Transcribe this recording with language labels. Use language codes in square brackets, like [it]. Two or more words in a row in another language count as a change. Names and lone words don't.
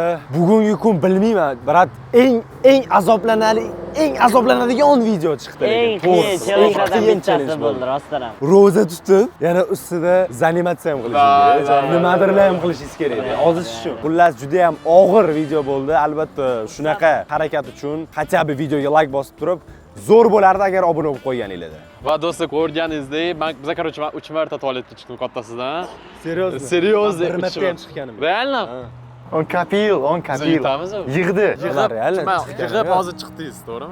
[uz] Bugungi kun bilmayman, brat, eng azoblanadigan video chiqdi. Eng qiyin challengelardan bittasi bo'ldi, rostdan ham. Roza tutib, yana ustida zanimatsiya ham qilishingiz kerak. Nimadirlar ham qilishingiz kerak edi. Ozish uchun. Xullas, juda ham og'ir video bo'ldi. Albatta, shunaqa harakat uchun [ru] хотя бы [uz] videoga like bosib turib, zo'r bo'lardi agar obuna bo'lib qo'yganingizda. Va do'stlar, ko'rganingizdek, biz короче 3 marta tualetga chiqdim kattasidan. [ru] Серьезно? Серьезно. [uz] Bir marta ham chiqqanim. [ru] Реально? [uz] On kapil. Yig'di. Yig'ib hozir chiqdingiz, to'g'rimi?